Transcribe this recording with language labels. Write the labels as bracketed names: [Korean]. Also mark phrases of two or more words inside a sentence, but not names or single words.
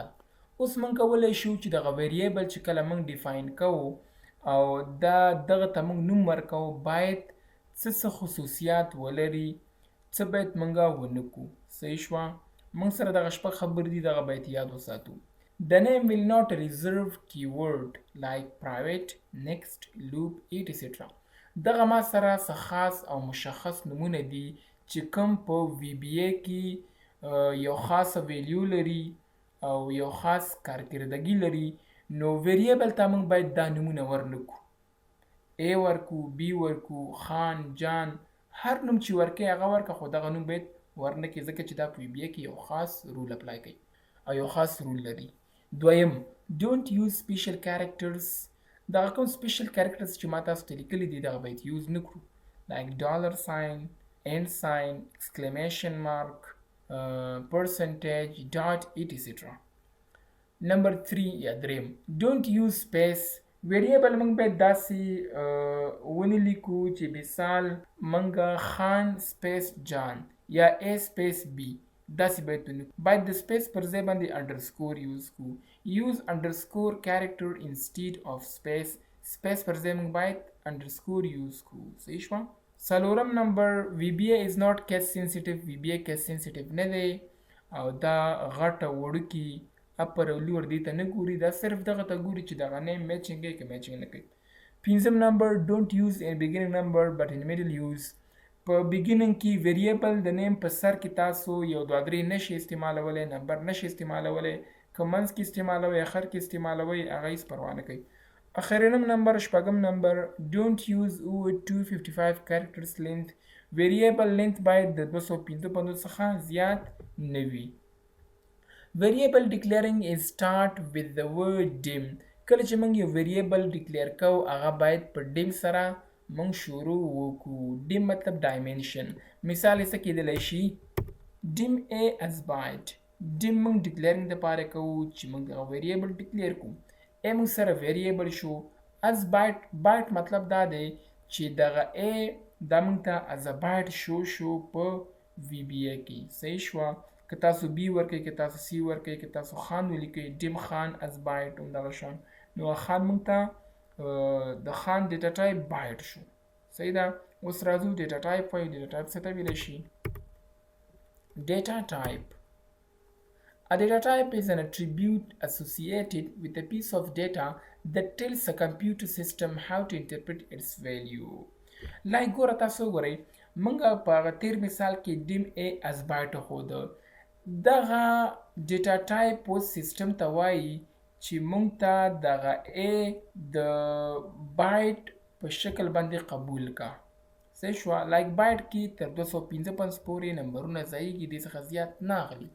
[Pashto] اوس موږ کولی شو چې دغه ویریبل چې کله موږ ډیفاین کوو او دغه ته موږ نوم ورکوو باید څه خصوصیات ولري، څه باید موږ ونه کړو. صحیح شوه؟ موږ سره دغه شپږ خبرې دي، دغه باید یاد وساتو. [English] The name will not reserve keyword like private, next, loop, etc. [Pashto] دغه ما سره څه خاص او مشخص نومونه دي چې کوم په VBA کې یو خاصه ویلیو لري او یو خاص کارکردګي لري. نو ویریبل ته موږ باید دا نومونه ورنکو. A ورکو، B ورکو، خان، جان، هر نوم چې ورکې هغه ورکه، خو دغه نوم باید ورنکې ځکه چې دا په VBA کې یو خاص رول اپلای کوي او یو خاص رول لري. دویم، [English] don't use special characters. [Pashto] دغه کوم [English] special characters [Pashto] چې ما تاسو ته لیکلي دي دغه باید یوز نه کړو، [English] like dollar sign, and sign, exclamation mark, percentage, dot, etc. [Pashto] Number 3 یا دریم، [English] don't use space. [Pashto] ویریبل موږ باید داسې ونه لیکو چې مثال موږ خان سپیس جان یا A سپیس B، داسې باید ونه لیکو. باید د سپیس پر ځای باندې [English] underscore use [Pashto] کړو. [English] use underscore character instead of space. [Pashto] سپیس پر ځای موږ باید [English] underscore use [Pashto] کړو. صحیح شوه؟ څلورم نمبر، [English] VBA is not case sensitive. VBA case sensitive [Pashto] نه دی او دا غټه وړوکي اپر او لور دې ته نه ګوري، دا صرف دغه ته ګوري چې دغه [English] name matching [Pashto] کوي که میچنګ نه کوي. پنځم نمبر، [English] don't use a beginning number but in middle use. [Pashto] په beginning کې ویریبل د نیم په سر کې تاسو یو دوه درې نشي استعمالولی، نمبر نشي استعمالولی، که منځ کې استعمالوئ اخر کې استعمالوئ هغه هېڅ پروا نه کوي. اخرنم نمبر، شپږم نمبر، [English] don't use over 255 characters length. variable length [Pashto] باید د 255 څخه زیات نه وي. [English] Variable declaring is start with the word dim. [Pashto] کله چې موږ یو [English] variable declare [Pashto] کوو هغه باید په ډیم سره موږ شروع وکړو. ډیم مطلب ډایمنشن. مثال یې څه کېدلی شي؟ [English] dim A as byte. [Pashto] ډیم موږ ډیکلیئرنګ دپاره کوو چې موږ دغه [English] variable declare [Pashto] کړو. A موږ سره ویریبل شو. [English] as byte، [Pashto] byte مطلب دا دی چې دغه A دا موږ ته [English] as a byte [Pashto] شو په VBA کې. صحیح شوه؟ که تاسو B ورکوئ، که تاسو C ورکوئ، که تاسو خان ولیکئ، [English] dim خان as byte [Pashto] همدغه شان. نو خان موږ ته د خان [English] data type [Pashto] بایټ شو. صحیح ده؟ اوس راځو [English] data type [Pashto] وایو. [English] data type [Pashto] څه ته ویلی شي؟ [English] data type. A data type is an attribute associated with a piece of data that tells a computer system how to interpret its value. [Pashto] لایک ګوره تاسو وګورئ موږ په هغه تیر مثال کې [English] dim A as byte [Pashto] ښوده. دغه [English] data type [Pashto] اوس سیسټم ته وایي چې موږ ته دغه A د بایټ په شکل باندې قبول کا. صحیح شوه؟ [English] like byte [Pashto] کې تر 255 پورې نمبرونه ځایږي، دې څخه زیات نه اخلي.